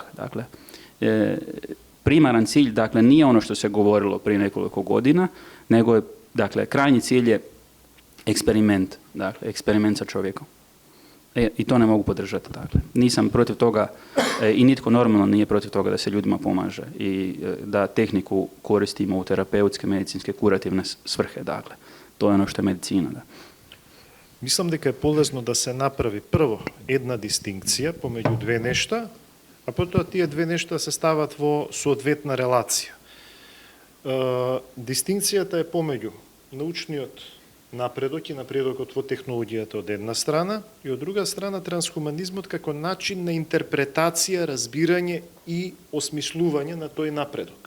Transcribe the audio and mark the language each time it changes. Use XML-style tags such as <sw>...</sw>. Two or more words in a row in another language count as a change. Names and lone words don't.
<hr>Dakle, primaran cilj, dakle, nije ono što se govorilo prije nekoliko godina, nego je, dakle, krajnji cilj je eksperiment, dakle, eksperiment sa čovjekom. I to ne mogu podržati. Dakle. Nisam protiv toga i nitko normalno nije protiv toga da se ljudima pomaže i da tehniku koristimo u terapeutske, medicinske, kurativne svrhe. Dakle. To je ono što je medicina. Da.</hr> <mk>Мислам дека е полезно да се направи прво една дистинкција помеѓу две нешта, а потоа тие две нешта се стават во соодветна релација. Дистинкцијата е помеѓу научниот напредок и напредокот во технологијата од една страна и од друга страна трансхуманизмот како начин на интерпретација, разбирање и осмислување на тој напредок.</mk>